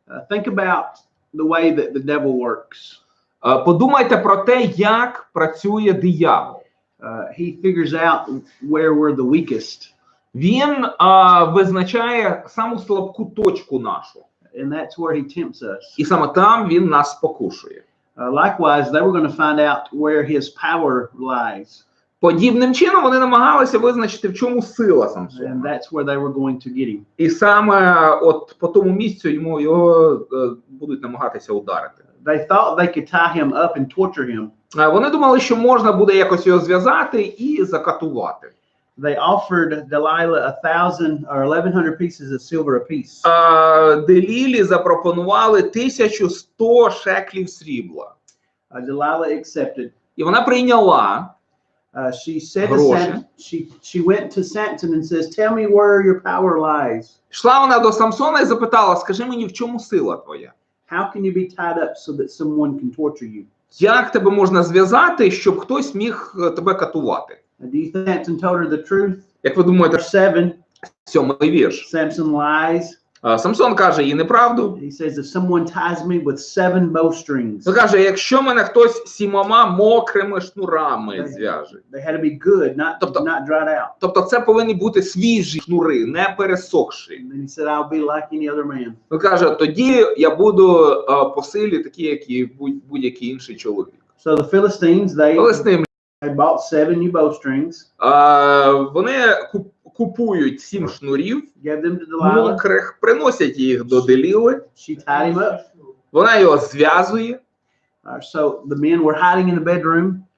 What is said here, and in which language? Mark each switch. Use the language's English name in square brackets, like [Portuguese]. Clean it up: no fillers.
[English] Think about the way that the devil works. [Ukrainian] Подумайте про те, як працює диявол. [English] He figures out where we're the weakest. [Ukrainian] Він визначає саму слабку точку нашу. [English] And that's where he tempts us. [Ukrainian] І саме там він нас спокушує. [English] Likewise, they were going to find out where his power lies. [Ukrainian] Подібним чином вони намагалися визначити, в чому сила [English] And [Ukrainian] Самсона. [English] that's where they were going to get him. [Ukrainian] І саме от по тому місцю його будуть намагатися ударити. [English] They thought they could tie him up and torture him. [Ukrainian] Вони думали, що можна буде якось його зв'язати і закатувати. [English] They offered Delilah 1,000 or 1,100 pieces of silver apiece. [Ukrainian] Делілі запропонували 1100 шеклів срібла. [English] Delilah accepted. [Ukrainian] І вона прийняла. [English] She said to Samson, she went to Samson and says, "Tell me where your power lies." [Ukrainian] Йшла вона до Самсона і запитала: "Скажи мені, в чому сила твоя? [English] How can you be tied up so that someone can torture you?" [Ukrainian] Як тебе можна зв'язати, щоб хтось міг тебе катувати?" [English] Do you think Samson told her the truth? [Ukrainian] Як ви думаєте, [English] Verse 7, [Ukrainian] 7-й вірш. [English] Samson lies. [Ukrainian] Самсон каже їй неправду. [English] He says, if someone ties me with 7 bowstrings, [Ukrainian] Він каже: "Якщо мене хтось 7 мокрими шнурами зв'яже." [English] they had to be good, not dried out. [Ukrainian] Тобто це повинні бути свіжі шнури, не пересохші. [English] And then he said, I'll be like any other man. [Ukrainian] Він каже: "Тоді я буду по силі такі, як і будь-який інший чоловік." [English] So the Philistines, [Ukrainian] Филистимляни, [English] they bought 7 new bowstrings, [Ukrainian] вони купують 7 шнурів [English] gave them to Delilah. [Ukrainian] мокрих, приносять їх до Деліли. [English] She tied him up. [Ukrainian] Вона його зв'язує. [English] So the men were hiding in the bedroom.